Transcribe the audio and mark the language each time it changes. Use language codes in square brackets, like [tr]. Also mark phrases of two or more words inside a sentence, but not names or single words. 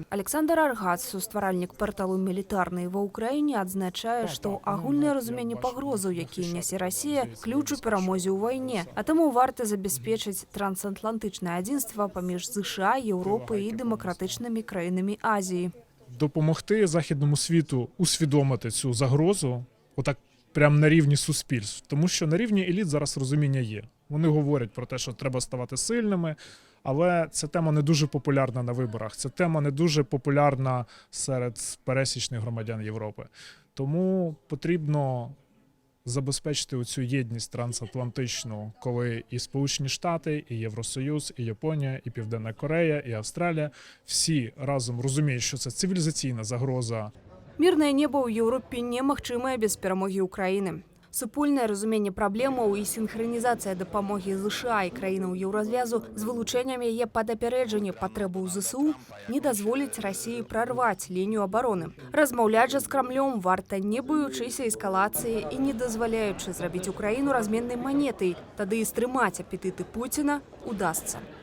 [be] Александр Аргац, сустваральнік парталу «Мілітарны» ва ўкраіне, адзначае, што агульнае разуменне пагрозаў, якія нясе Расія, ключ у перамозе ў вайне, а таму варта забяспечыць трансатлантычнае адзінства паміж США, Еўропы і дэмакратычнымі краінамі Азіі. [uk] Допомогти західному світу усвідомити цю загрозу, отак прямо на рівні суспільств. Тому що на рівні еліт зараз розуміння є. Вони говорять про те, що треба ставати сильними, але ця тема не дуже популярна на виборах. Ця тема не дуже популярна серед пересічних громадян Європи. Тому потрібно забезпечити оцю єдність трансатлантичну, коли і Сполучені Штати, і Євросоюз, і Японія, і Південна Корея, і Австралія всі разом розуміють, що це цивілізаційна загроза. [be] Мірнае неба ў Еўропе немагчымае без перамогі Украіны. Супольнае разуменне праблемаў і сінхранізацыя дапамогі США і краінаў еўразвязу з вылучэннем яе пад апярэджанне патрэбаў ЗСУ не дазволіць Расіі прарваць лінію абароны. Размаўляць жа з Крамлём варта, не баючыся эскалацыі і не дазваляючы зрабіць Украіну разменнай манетай, тады і стрымаць апетыты Пуціна удасца.